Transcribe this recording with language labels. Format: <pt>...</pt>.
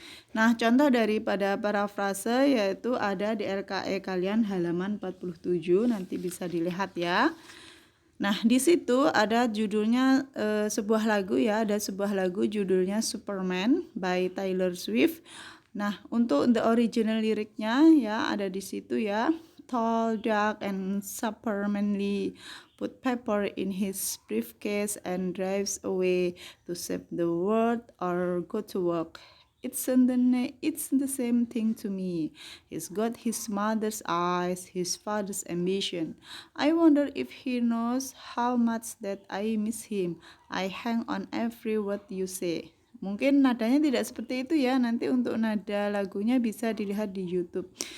<id>Nah, contoh daripada parafrase yaitu ada di RKE kalian halaman 47, nanti bisa dilihat ya. Nah, di situ ada judulnya sebuah lagu ya, ada sebuah lagu judulnya Superman by Taylor Swift. Nah, untuk</id> <en>the original</en> <id>liriknya ya ada di situ ya.</id> <en>Tall, dark, and supermanly, put pepper in his briefcase and drives away to save the world or go to work. It's the same thing to me. He's got his mother's eyes, his father's ambition. I wonder if he knows how much that I miss him. I hang on every word you say.</en> <id>Mungkin nadanya tidak seperti itu ya. Nanti untuk nada lagunya bisa dilihat di YouTube.</id>